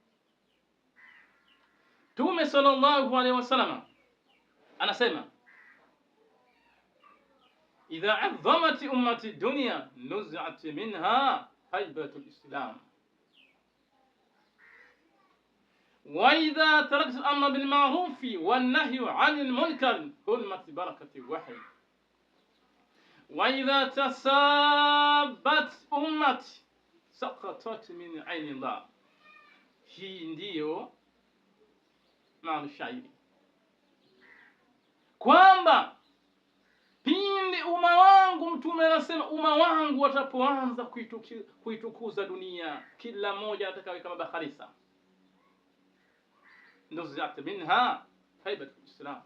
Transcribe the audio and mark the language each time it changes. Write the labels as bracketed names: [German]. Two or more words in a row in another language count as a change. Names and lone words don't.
[Arabic] Mtume صلى الله عليه وسلم anasema, إذا عظمت أمتي الدنيا نزعت منها هيبة الإسلام وإذا تركت الأمر بالمعروف والنهي عن المنكر حرمت بركة الوحي. وإذا تسابت أمتي سقطت من عين الله. [Swahili] Hii ndiyo maana shairi, kwamba pindi umma wangu, Mtume anasema umma wangu watapoanza kuitukuza dunia, kila mmoja atakawe kama bakharisa, ndio zati [Arabic] منها هيبة الإسلام.